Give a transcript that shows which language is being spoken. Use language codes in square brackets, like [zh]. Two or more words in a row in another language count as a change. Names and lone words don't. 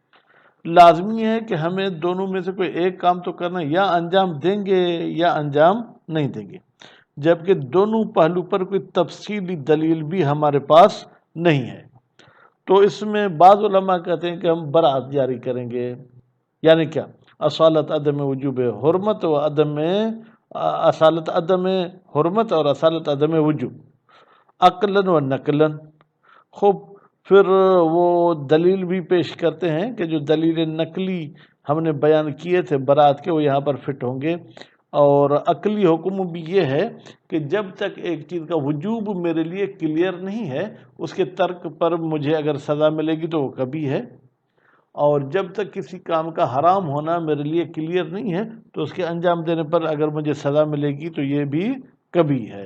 [ur] لازمی ہے کہ ہمیں دونوں میں سے کوئی ایک کام تو کرنا، یا انجام دیں گے یا انجام نہیں دیں گے، جبکہ دونوں پہلو پر کوئی تفصیلی دلیل بھی ہمارے پاس نہیں ہے۔ تو اس میں بعض علماء کہتے ہیں کہ ہم براءت جاری کریں گے، یعنی کیا؟ اصالت عدم وجوب حرمت و عدم اصالت عدم حرمت اور اصالت عدم وجوب، عقلاً و نقلاً۔ خوب، پھر وہ دلیل بھی پیش کرتے ہیں کہ جو دلیل نقلی ہم نے بیان کیے تھے براءت کے، وہ یہاں پر فٹ ہوں گے، اور عقلی حکم بھی یہ ہے کہ جب تک ایک چیز کا وجوب میرے لیے کلیئر نہیں ہے، اس کے ترک پر مجھے اگر سزا ملے گی تو وہ کبھی ہے، اور جب تک کسی کام کا حرام ہونا میرے لیے کلیئر نہیں ہے تو اس کے انجام دینے پر اگر مجھے سزا ملے گی تو یہ بھی کبھی ہے۔